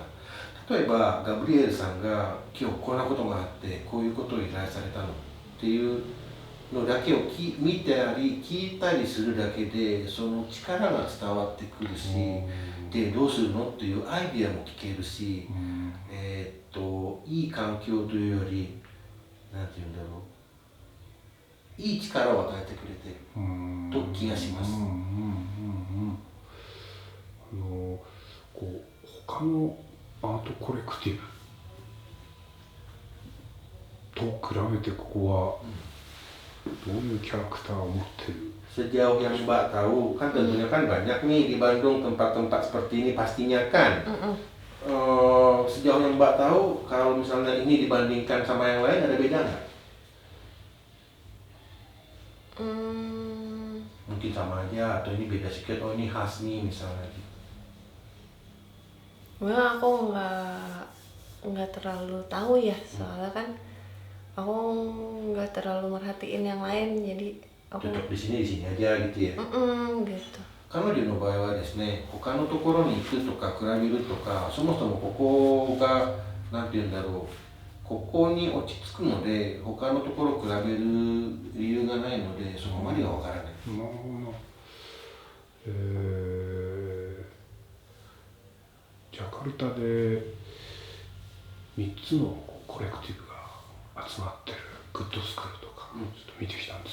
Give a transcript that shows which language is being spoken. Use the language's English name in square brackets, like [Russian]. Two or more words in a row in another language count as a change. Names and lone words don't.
[Japanese] 例えばガブリエルさんが今日こんなことがあってこういうことを依頼されたのっていうのだけを見たり聞いたりするだけでその力が伝わってくるし、でどうするのっていうアイディアも聞けるし、いい環境というよりなんていうんだろう、いい力を与えてくれてると気がします。こう他のアートコレクティブと比べてここはどういうキャラクターを持ってる？ [Indonesian] Sejauh yang Mbak tahu, kan tentunya kan banyak nih di Bandung tempat-tempat seperti ini pastinya kan. Sejauh yang Mbak tahu, kalau misalnya ini dibandingkan sama yang lain ada beda nggak? Mungkin sama aja atau ini beda sedikit, oh ini khas nih misalnya gitu. Wah, aku nggak terlalu tahu ya, soalnya kan aku nggak terlalu merhatiin yang lain, jadi aku Tetap di sini aja gitu ya. Gitu. [Japanese] 彼女の場合はですね、他のところに行くとか比べるとか、そもそもここがなんていうんだろう、ここに落ち着くので他のところを比べる理由がないのでそこまではわからない。なるほど。ジャカルタで3つのコレクティブが集まってるグッドスクールとかちょっと見てきたん